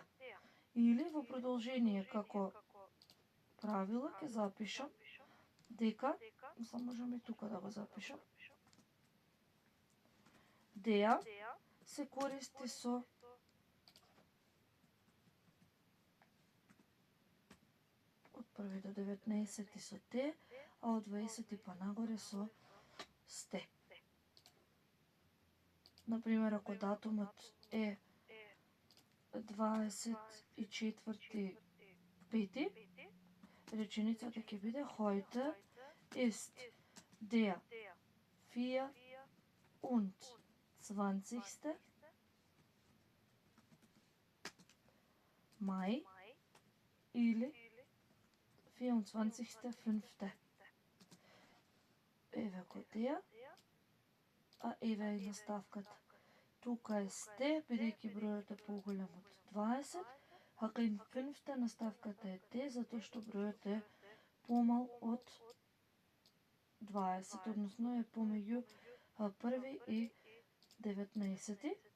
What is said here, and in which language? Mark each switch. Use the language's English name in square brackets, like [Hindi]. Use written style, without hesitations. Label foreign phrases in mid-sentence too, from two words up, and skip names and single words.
[Macedonian] Или во продолжение како правило ќе запишам дека, само можам и тука да го запишам, деа се користи со од 1 до 19 со те, а од 20 па нагоре со сте. Например, ако датумот е 24.5, реченицата ќе биде [German] heute ist der 24. [Macedonian] Mai или 24.5. Еве го деа, а еве и наставката. Тука е сте, бидејќи бројот е поголем од 20, а кај 5 наставката е те, затоа што бројот е помал од 20, односно е помеѓу 1 и 19.